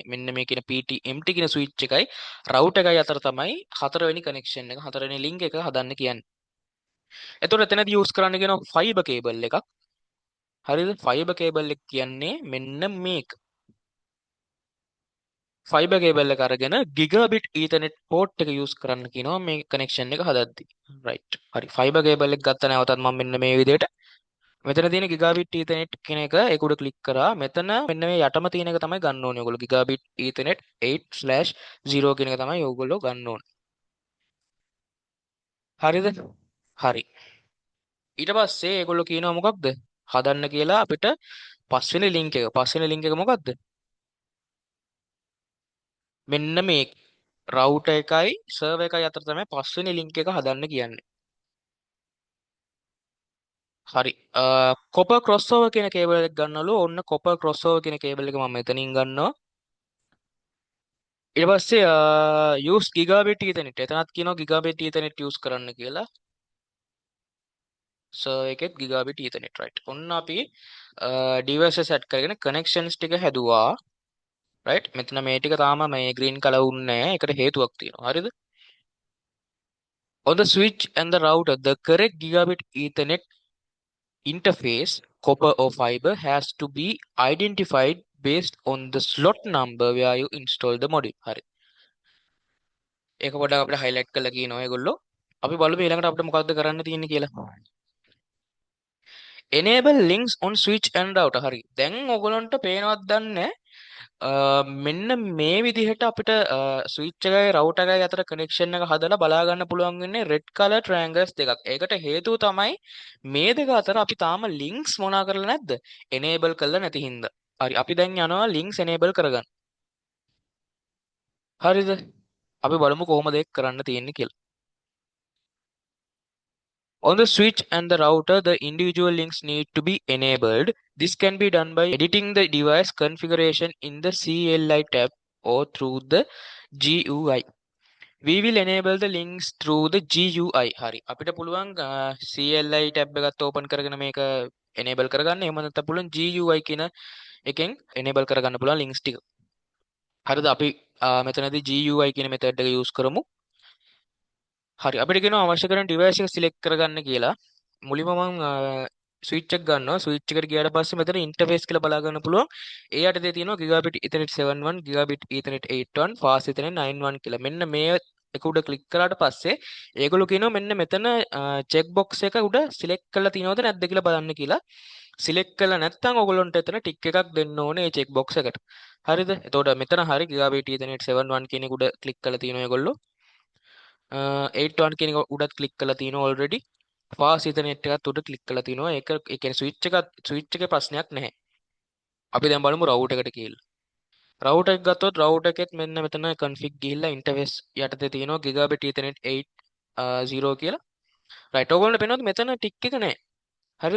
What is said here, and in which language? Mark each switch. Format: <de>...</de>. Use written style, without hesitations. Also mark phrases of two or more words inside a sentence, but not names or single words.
<si>මෙන්න මේ කියන PT-MT කියන switch එකයි router එකයි අතර තමයි හතරවෙනි connection එක හතරවෙනි link එක හදන්න කියන්නේ. එතකොට එතනදී use කරන්න කියන</si> <en>fiber cable</en> <si>එකක්. හරිද?</si> <en>fiber cable</en> <si>එක කියන්නේ මෙන්න මේක.</si> <en>fiber cable</en> <si>එක අරගෙන</si> <en>gigabit ethernet port</en> <si>එක use කරන්න කියනවා මේ connection එක හදද්දී. right. හරි.</si> <en>fiber cable</en> <si>එක ගත්ත නැවතත් මම මෙන්න මේ විදිහට මෙතන තියෙන</si> <en>gigabit ethernet</en> <si>කියන එක ඒක උඩ ක්ලික් කරා. මෙතන මෙන්න මේ යටම තියෙන එක තමයි ගන්න ඕනේ. ඔයගොල්ලෝ</si> <en>gigabit ethernet 8/0</en> <si>කියන එක තමයි ඔයගොල්ලෝ ගන්න ඕනේ. හරිද? හරි. ඊට පස්සේ ඒගොල්ලෝ කියනවා මොකක්ද? හදන්න කියලා අපිට පස්වෙනි link එක. පස්වෙනි link එක මොකක්ද? මෙන්න මේ router එකයි server එකයි අතර තමයි පස්වෙනි link එක හදන්න කියන්නේ. හරි.</si> <en>copper crossover</en> <si>කියන කේබල් එක ගන්නවලු. ඔන්න</si> <en>copper crossover</en> <si>කියන කේබල් එක මම මෙතනින් ගන්නවා. ඊට පස්සේ</si> <en>use gigabit ethernet.</en> <si>එතනත් කියනවා</si> <en>gigabit ethernet use</en> <si>කරන්න කියලා. server එකෙත්</si> <en>gigabit ethernet right.</en> <si>ඔන්න අපි</si> <en>devices set</en> <si>කරගෙන connections ටික හැදුවා. right. මෙතන මේ ටික තාම මේ</si> <en>green color</en> <si>වුන්නේ නැහැ. ඒකට හේතුවක් තියෙනවා. හරිද?</si> <en>On the switch and the router, the correct gigabit ethernet interface, copper or fiber, has to be identified based on the slot number where you install the module.</en> <si>හරි. ඒක පොඩ්ඩක් අපිට highlight කරලා කියනවා ඒගොල්ලෝ. අපි බලමු ඊළඟට අපිට මොකක්ද කරන්න තියෙන්නේ කියලා.</si> <en>enable links on switch and router.</en> <si>හරි. දැන් ඔයගොල්ලන්ට පේනවද දන්නේ මෙන්න මේ විදිහට අපිට ස්විච් එකයි රවුටර් එකයි අතර කනෙක්ෂන් එක හදලා බලා ගන්න පුළුවන් වෙන්නේ</si> <en>red color triangles</en> <si>දෙකක්. ඒකට හේතුව තමයි මේ දෙක අතර අපි තාම ලින්ක්ස් මොනා කරලා නැද්ද? enable කරලා නැති හින්දා. හරි අපි දැන් යනවා ලින්ක්ස් enable කරගන්න. හරිද? අපි බලමු කොහොමද ඒක කරන්න තියෙන්නේ කියලා.</si> <en>On the switch and the router, the individual links need to be enabled. This can be done by editing the device configuration in the CLI tab or through the GUI. We will enable the links through the GUI.</en> <si>හරි. අපිට පුළුවන්</si> <en>CLI tab</en> <si>එකත් open කරගෙන මේක enable කරගන්න. එහෙම නැත්නම් පුළුවන් GUI කියන එකෙන් enable කරගන්න පුළුවන් links ටික. හරිද? අපි මෙතනදී GUI කියන method එක use කරමු. හරි අපිට කියනවා අවශ්‍ය කරන device එක select කරගන්න කියලා. මුලින්ම මම switch එක ගන්නවා. switch එකට ගියාට පස්සේ මෙතන interface කියලා බලා ගන්න පුළුවන්. ඒ යටතේ තියෙනවා</si> <en>gigabit ethernet 7.1 gigabit ethernet 8.1 fast ethernet 9.1</en> <si>කියලා. මෙන්න මේ එක උඩ click කරාට පස්සේ ඒගොල්ලෝ කියනවා මෙන්න මෙතන</si> <en>check box</en> <si>එක උඩ select කරලා තියෙනවද නැද්ද කියලා බලන්න කියලා. select කරලා නැත්නම් ඔයගොල්ලන්ට එතන tick එකක් දෙන්න ඕනේ මේ</si> <en>check box</en> <si>එකට. හරිද? එතකොට මෙතන හරි</si> <en>gigabit ethernet 7.1</en> <si>කියන එක උඩ click කරලා තියෙනවා ඒගොල්ලෝ. 8.1 කියන එක උඩත් ක්ලික් කරලා තියෙනවා already.</si> <en>fast ethernet</en> <si>එකත් උඩ ක්ලික් කරලා තිනවා. ඒක ඒ කියන්නේ ස්විච් එකේ ප්‍රශ්නයක් නැහැ. අපි දැන් බලමු රවුටර් එකට කියලා. රවුටර් එක ගත්තොත් රවුටර් එකෙත් මෙන්න මෙතන config ගිහිල්ලා interface යටතේ තියෙනවා</si> <en>gigabit ethernet 8</en> <si>කියලා. right ඔයගොල්ලන්ට පේනවද මෙතන ටික් එක නැහැ. හරිද?</si>